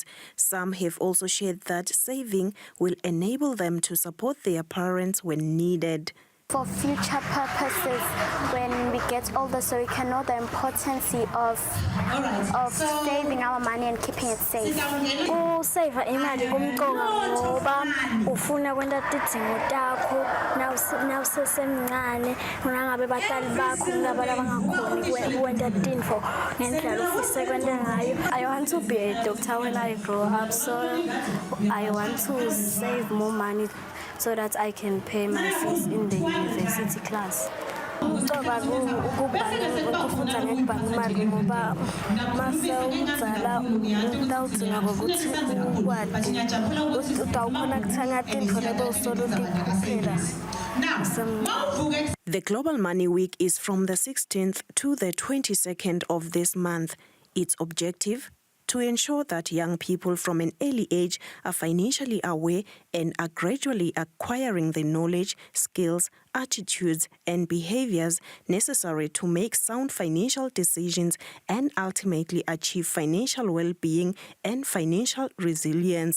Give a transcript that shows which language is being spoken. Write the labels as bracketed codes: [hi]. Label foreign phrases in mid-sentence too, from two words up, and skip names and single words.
[en] Some have also shared that saving will enable them to support their parents when needed. For future purposes, when we get older, so we can know the importance of saving our money and keeping it safe. [ss] Save imali kumqonga ngoba ufuna kwenta tidzingo takho nawusesemncane unangabe batali bakho ngaba labangakhoni kwenta tintfo ngendlela ufise kwenta ngayo. [en] I want to be a doctor when I grow up, so I want to save more money so that I can pay my fees in the university class. [ss] Ngoba ukufunda ngekubhanga imali ngoba mase udzala utawudzinga ngokuthi ukwazi utawukhona kuthenga tintfo lebewusoluti kuphela. [en] The Global Money Week is from the 16th to the 22nd of this month. Its objective? to ensure that young people from an early age are financially aware and are gradually acquiring the knowledge, skills, attitudes, and behaviors necessary to make sound financial decisions and ultimately achieve financial well-being and financial resilience.